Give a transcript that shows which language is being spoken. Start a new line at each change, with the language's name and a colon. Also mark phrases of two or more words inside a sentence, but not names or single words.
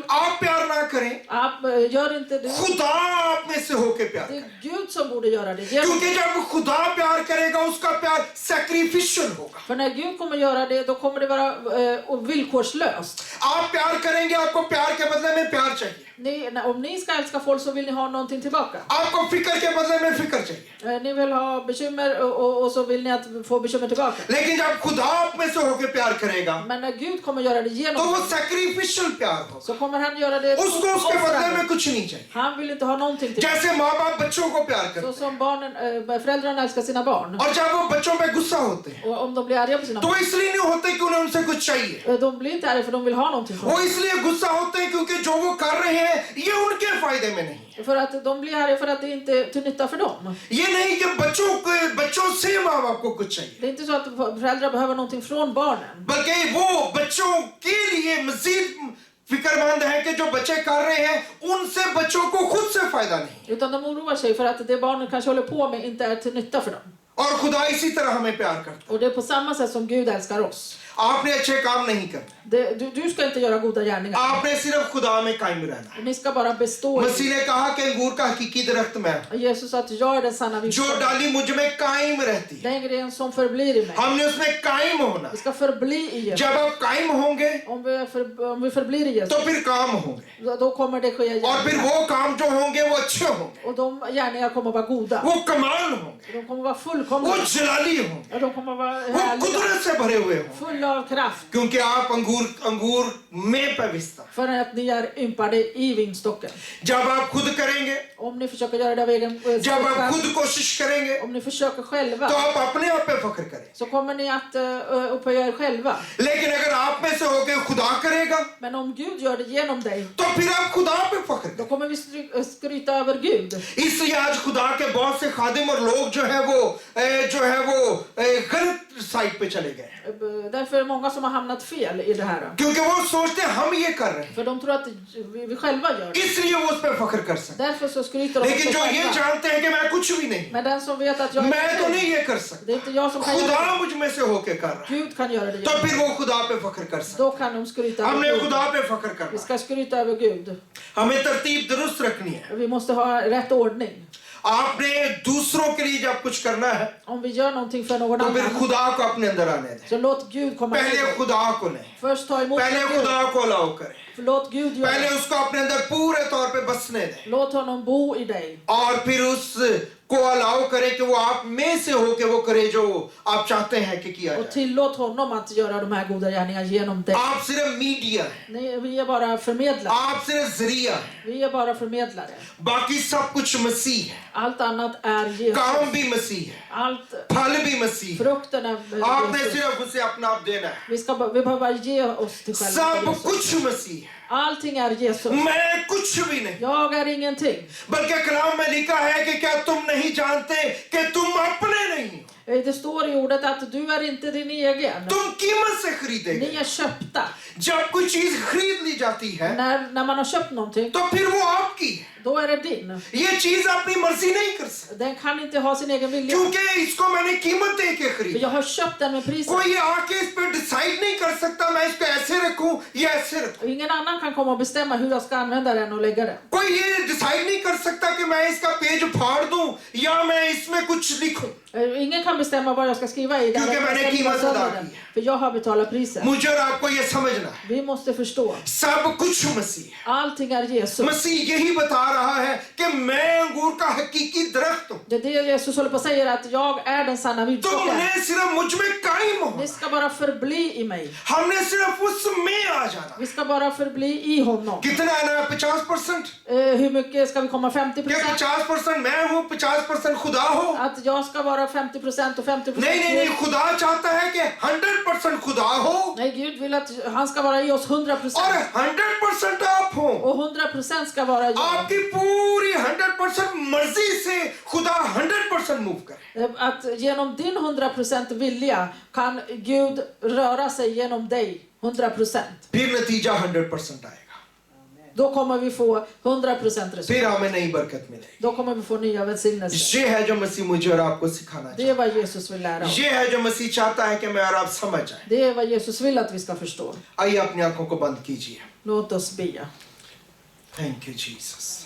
Urdu: آپ پیار نہ کریں,
Swedish: gör inte det.
Urdu: خدا آپ میں سے ہو کے پیار
Swedish: Det
Urdu: करें।
Swedish: är Gud som borde göra det. Genom,
Urdu: کیونکہ جب خدا پیار کرے گا اس کا پیار سیکریفیشیل ہوگا.
Swedish: för när Gud kommer göra det, då kommer det vara villkorslöst.
Urdu: آپ پیار کریں گے، آپ کو پیار کے بدلے میں پیار چاہیے.
Swedish: Om ni ska älska folk så vill ni ha någonting tillbaka.
Urdu: آپ کو فکر کے بدلے میں فکر چاہیے.
Swedish: Ni vill ha bekymmer och så vill ni att få bekymmer tillbaka.
Urdu: لیکن جب خدا آپ میں سے ہو کے پیار کرے گا
Swedish: Men när Gud kommer göra det
Urdu: तो
Swedish: genom
Urdu: वो
Swedish: dig,
Urdu: سیکریفیشیل پیار ہوگا.
Swedish: så kommer han göra det
Urdu: اس کو اس کے بدلے میں
Swedish: offrande.
Urdu: کچھ نہیں چاہیے.
Swedish: Han vill inte ha någonting till.
Urdu: جیسے ماں باپ بچوں کو پیار
Swedish: Så
Urdu: करते
Swedish: som föräldrarna älskar sina barn.
Urdu: ہیں اور جب وہ بچوں پہ غصہ ہوتے ہیں
Swedish: Och om de blir arga på sina
Urdu: तो
Swedish: barn.
Urdu: اس لیے نہیں ہوتے کہ انہیں ان سے کچھ چاہیے,
Swedish: De blir inte arga för de vill ha någonting från
Urdu: وہ اس لیے غصہ ہوتے ہیں کیونکہ جو وہ کر رہے ہیں یہ ان کے فائدے میں نہیں ہے.
Swedish: För att de blir arga för att det inte är till nytta för dem.
Urdu: یہ نہیں کہ بچوں سے ماں باپ کو کچھ چاہیے,
Swedish: Det är inte så att föräldrar behöver någonting från barnen.
Urdu: بلکہ وہ بچوں کے لیے مزید فکرمند ہے کہ جو بچے کر رہے ہیں ان سے بچوں کو خود سے فائدہ نہیں.
Swedish: Utan de oroar sig för att det barnen kanske håller på med inte är till nytta för dem.
Urdu: اور خدا اسی طرح ہمیں پیار کرتا
Swedish: Och det är på samma sätt som Gud älskar oss.
Urdu: है। آپ نے اچھے کام نہیں کرنے,
Swedish: Du ska inte göra goda gärningar.
Urdu: آپ نے صرف خدا میں قائم رہنا ہے.
Swedish: Ni ska bara bestå.
Urdu: مسیح نے کہا کہ انگور کا حقیقی درخت میں,
Swedish: Jesus sa att jag är den sanna
Urdu: जो
Swedish: vingården.
Urdu: ڈالی مجھ میں قائم رہتی ہے,
Swedish: Den gren som förblir i mig.
Urdu: ہم نے اس میں قائم ہونا.
Swedish: Vi ska förbli i Jesus.
Urdu: جب آپ قائم ہوں گے
Swedish: Om vi förblir i Jesus,
Urdu: تو پھر کام ہوں گے
Swedish: då kommer det ske
Urdu: اور پھر
Swedish: gärningar.
Urdu: وہ کام جو ہوں گے وہ اچھے ہوں گے,
Swedish: Och de gärningar kommer vara goda.
Urdu: وہ کمال ہوں گے,
Swedish: De kommer vara
Urdu: वो
Swedish: fullkomliga.
Urdu: جلالی ہوں گے,
Swedish: De kommer vara
Urdu: वो
Swedish: härliga.
Urdu: قدرت سے بھرے ہوئے ہوں گے.
Swedish: Fulla av kraft
Urdu: کیونکہ آپ انگور میں پوتر.
Swedish: för att ni är ympade i vinstocken.
Urdu: جب آپ خود کریں گے,
Swedish: Om ni försöker göra det av egen
Urdu: جب آپ
Swedish: styrka,
Urdu: خود کوشش کریں گے,
Swedish: om ni försöker själva,
Urdu: تو آپ اپنے آپ پہ فخر کریں.
Swedish: så kommer ni att upphöja er själva.
Urdu: لیکن اگر آپ میں سے ہو کر خدا کرے گا,
Swedish: Men om Gud gör det genom dig,
Urdu: تو پھر آپ خدا پہ فخر
Swedish: då
Urdu: करें।
Swedish: kommer vi skryta över Gud.
Urdu: اس لیے آج خدا کے بہت سے خادم اور لوگ جو ہے وہ غلط سائیڈ پہ چلے گئے,
Swedish: Därför är det många som har hamnat fel i det här.
Urdu: کیونکہ وہ سوچتے ہیں ہم یہ کر رہے ہیں,
Swedish: För de tror att vi själva gör det.
Urdu: اس لیے وہ اس پہ فخر کر سکتے
Swedish: Därför så skryter
Urdu: हैं।
Swedish: de om
Urdu: लेकिन
Swedish: sig
Urdu: جو یہ
Swedish: själva.
Urdu: جانتے ہیں کہ میں کچھ بھی نہیں,
Swedish: Men den som vet att jag
Urdu: میں تو
Swedish: inte
Urdu: नहीं
Swedish: kan,
Urdu: یہ کر سکتا,
Swedish: det är inte jag som kan göra
Urdu: खुदा
Swedish: det.
Urdu: مجھ میں سے ہو کے کر رہا ہے,
Swedish: Gud kan göra det
Urdu: तो
Swedish: genom
Urdu: फिर
Swedish: dig.
Urdu: وہ خدا پہ فخر کر سکتے
Swedish: Då kan de skryta
Urdu: ہیں۔ ہم نے
Swedish: över
Urdu: खुदा
Swedish: Gud.
Urdu: پہ فخر
Swedish: Vi
Urdu: کرنا ہے.
Swedish: ska skryta över Gud.
Urdu: ہمیں ترتیب درست رکھنی ہے.
Swedish: Vi måste ha rätt ordning.
Urdu: آپ نے دوسروں کے لیے جب کچھ کرنا ہے,
Swedish: Om vi gör någonting för någon
Urdu: تو پھر
Swedish: annan,
Urdu: خدا کو اپنے اندر آنے دیں.
Swedish: så låt Gud komma
Urdu: पहले
Swedish: in.
Urdu: خدا کو نہیں,
Swedish: Först ta emot
Urdu: पहले
Swedish: Gud.
Urdu: خدا کو الاؤ کریں,
Swedish: Låt Gud göra
Urdu: पहले
Swedish: det.
Urdu: اس کو اپنے اندر پورے طور پہ بسنے دیں,
Swedish: Låt honom bo i dig.
Urdu: اور پھر اس کو الاؤ کریں کہ وہ آپ میں سے ہو کے وہ کرے جو آپ چاہتے ہیں کہ کیا
Swedish: Och
Urdu: जाए।
Swedish: tillåt honom att göra de här goda gärningarna genom dig.
Urdu: آپ صرف میڈیا ہیں,
Swedish: Vi är bara förmedlare.
Urdu: آپ صرف ذریعہ ہیں,
Swedish: Vi är bara förmedlare.
Urdu: باقی سب کچھ مسیح ہے,
Swedish: Allt annat är Jesus.
Urdu: کام بھی مسیح ہے,
Swedish: Allt,
Urdu: پھل بھی مسیح ہے.
Swedish: frukten är
Urdu: आपने
Swedish: Jesus.
Urdu: صرف اسے اپنا آپ دینا ہے.
Swedish: Vi behöver bara ge oss till själva
Urdu: सब
Swedish: Jesus.
Urdu: کچھ مسیح ہے,
Swedish: Allting är Jesus.
Urdu: میں کچھ بھی نہیں.
Swedish: Jag är ingenting.
Urdu: بلکہ کلام میں لکھا ہے کہ کیا تم نہیں جانتے کہ تم اپنے نہیں ہو,
Swedish: Det står i ordet att du är inte din egen.
Urdu: تم قیمت سے خریدے
Swedish: Ni
Urdu: गए।
Swedish: är köpta.
Urdu: جب کوئی چیز خرید لی جاتی ہے,
Swedish: När man har köpt någonting,
Urdu: تو پھر وہ آپ کی ہے.
Swedish: då är det din.
Urdu: یہ چیز اپنی مرضی نہیں کر سکتی,
Swedish: Den kan inte ha sin egen vilja.
Urdu: کیونکہ اس کو میں نے قیمت دے کے
Swedish: För
Urdu: खरीदा।
Swedish: jag har köpt den med priset.
Urdu: کوئی آ کے اس پہ ڈیسائیڈ نہیں کر سکتا میں اس کو ایسے رکھوں یا ایسے رکھوں.
Swedish: Ingen annan kan komma och bestämma hur jag ska använda den och lägga den.
Urdu: کوئی یہ ڈیسائیڈ نہیں کر سکتا کہ میں اس کا پیج پھاڑ دوں یا میں اس میں کچھ لکھوں,
Swedish: Ingen kan bestämma vad jag ska skriva i den.
Urdu: کیونکہ میں نے
Swedish: Jag ska
Urdu: कीमत
Swedish: skriva
Urdu: अदा
Swedish: sönder
Urdu: की
Swedish: den.
Urdu: है।
Swedish: För jag har betalat priset.
Urdu: مجھے اور آپ کو یہ سمجھنا ہے,
Swedish: Vi måste förstå.
Urdu: سب کچھ مسیح ہے.
Swedish: Allting är Jesus.
Urdu: مسیح یہی بتا رہا ہے کہ میں انگور کا حقیقی درخت ہوں,
Swedish: Det är det Jesus håller på att säga, att jag är den sanna vindstocken.
Urdu: تم نے صرف مجھ میں قائم ہو,
Swedish: Ni ska bara förbli i mig.
Urdu: ہم نے صرف اس میں آ جانا.
Swedish: Vi ska bara förbli i honom.
Urdu: کتنا آنا ہے؟ 50%?
Swedish: Hur mycket ska vi komma? 50%?
Urdu: کیا 50% میں ہوں، 50% خدا ہو?
Swedish: Att jag ska vara 50% och 50%
Urdu: नहीं,
Swedish: Gud.
Urdu: خدا چاہتا ہے کہ 100% خدا ہو
Swedish: Nej, Gud vill att han ska vara i oss 100%.
Urdu: اور 100% آپ ہو.
Swedish: Och 100% ska vara jag.
Urdu: آپ کی پوری 100% مرضی سے خدا 100% موو کرے.
Swedish: Att genom din 100% vilja kan Gud röra sig genom dig 100%.
Urdu: پھر نتیجہ 100% آئے گا,
Swedish: Då kommer vi få 100% resultat.
Urdu: پھر ہمیں نئی برکت ملے گی.
Swedish: Då kommer vi få nya välsignelser.
Urdu: یہ ہے جو مسیح مجھے اور آپ کو سکھانا
Swedish: Det är vad Jesus vill lära
Urdu: चाहता
Swedish: oss.
Urdu: है। یہ ہے جو مسیح چاہتا ہے کہ میں اور آپ سمجھ جائیں.
Swedish: Det är vad Jesus vill att vi ska förstå.
Urdu: آئیے اپنی آنکھوں کو بند کیجیے.
Swedish: Låt oss be.
English: Thank you Jesus.